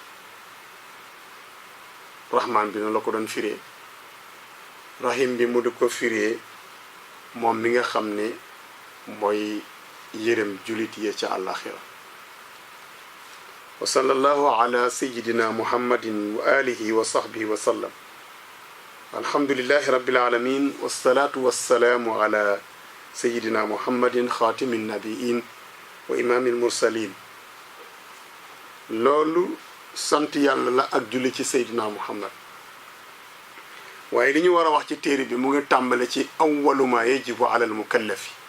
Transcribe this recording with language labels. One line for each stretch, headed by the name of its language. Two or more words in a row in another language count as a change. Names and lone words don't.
Wolof: rahmaan bi noonu la ko doon firee, rahim bi mu di ko firee moom mi nga xam ne mooy yërëm julit yi ca àllaxira.
Arabic: وصلى الله على سيدنا محمد وعلى آله وصحبه وسلم. الحمد لله رب العالمين والصلاة والسلام على سيدنا محمد خاتم النبيين وإمام المرسلين.
Wolof: loolu sant yàlla la ak julli ci seydina muhammad. waaye li ñu war a wax ci téere bi mu ngi tàmbale ci
Arabic: أول ما يجب على المكلف.